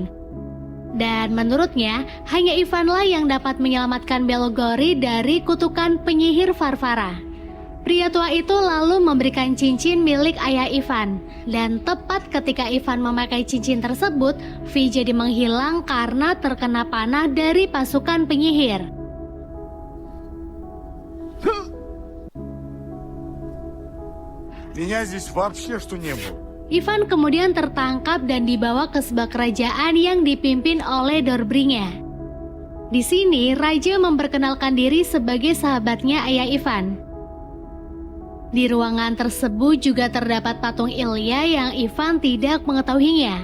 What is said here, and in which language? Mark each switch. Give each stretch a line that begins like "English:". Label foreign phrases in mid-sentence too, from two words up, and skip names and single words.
Indonesian: Dan menurutnya, hanya Ivanlah yang dapat menyelamatkan Belogori dari kutukan penyihir Varvara. Pria tua itu lalu memberikan cincin milik ayah Ivan. Dan tepat ketika Ivan memakai cincin tersebut, Vi jadi menghilang karena terkena panah dari pasukan penyihir.
Russian: Меня здесь вообще что не было.
Indonesian: Ivan kemudian tertangkap dan dibawa ke sebuah kerajaan yang dipimpin oleh Dorbrinya. Di sini, raja memperkenalkan diri sebagai sahabatnya ayah Ivan. Di ruangan tersebut juga terdapat patung Ilya yang Ivan tidak mengetahuinya.